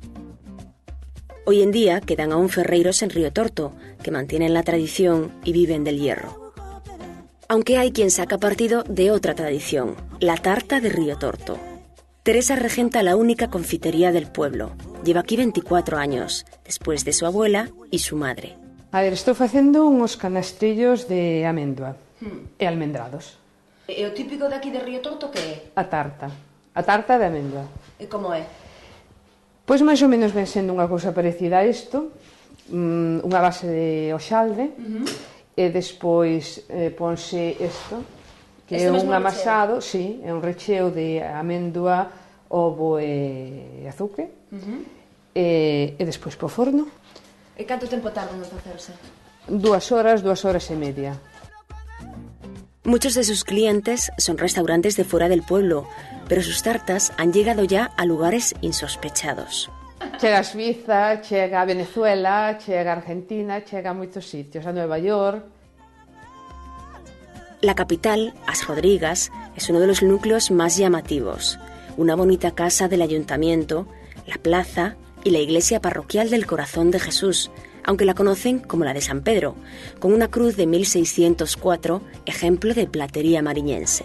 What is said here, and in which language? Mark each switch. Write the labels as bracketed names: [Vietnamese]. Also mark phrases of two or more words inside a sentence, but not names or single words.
[Spanish] Hoy en día quedan aún ferreiros en Río Torto, que mantienen la tradición y viven del hierro. Aunque hay quien saca partido de otra tradición, la tarta de Río Torto. Teresa regenta la única confitería del pueblo. Lleva aquí 24 años, después de su abuela y su madre. [Galician] A ver, estou facendo uns canastrillos de amêndoa e almendrados. E o típico de aquí de Río Torto que é? A tarta de amêndoa. E como é? Pois máis ou menos ven sendo unha cousa parecida a isto, unha base de hoxalde, e despois ponse isto, que é un amasado, sí, é un recheo de amêndoa, ovo e azucre, e despois po forno. E canto tempo tardan en facerse? 2 horas e media. [Spanish] Muchos de sus clientes son restaurantes de fuera del pueblo, pero sus tartas han llegado ya a lugares insospechados. [Galician] Chega a Suiza, chega a Venezuela, chega a Argentina, chega a moitos sitios, a Nueva York. [Spanish] La capital, As Rodrigas, es uno de los núcleos más llamativos. Una bonita casa del ayuntamiento, la plaza y la iglesia parroquial del Corazón de Jesús, aunque la conocen como la de San Pedro, con una cruz de 1604, ejemplo de platería mariñense.